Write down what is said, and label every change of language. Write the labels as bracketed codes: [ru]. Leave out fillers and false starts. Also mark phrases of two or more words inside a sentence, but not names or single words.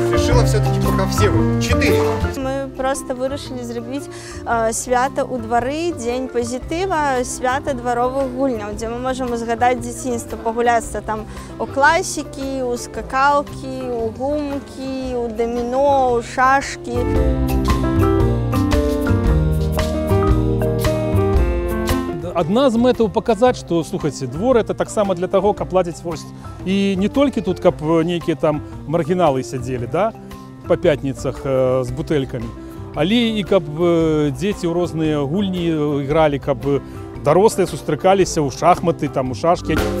[ru] решила все-таки пока все вы. 4. [uk] Ми просто вирішили зробити свято у двори, День позитива, свято дворових гульняв, де ми можемо згадати дитинство, погулятися там у класики, у скакалки, у гумки, у доміно, у шашки. [be] Одна з метаў паказаць, што слухайце, двор это таксама для таго, каб ладзіць вось. І не толькі тут, каб нейкія там маргіналы сядзелі, да, па пятніцах з бутэлькамі, але і каб дзеці ў розныя гульні ігралі, каб дарослыя сустракаліся ў шахматы, там у шашкі.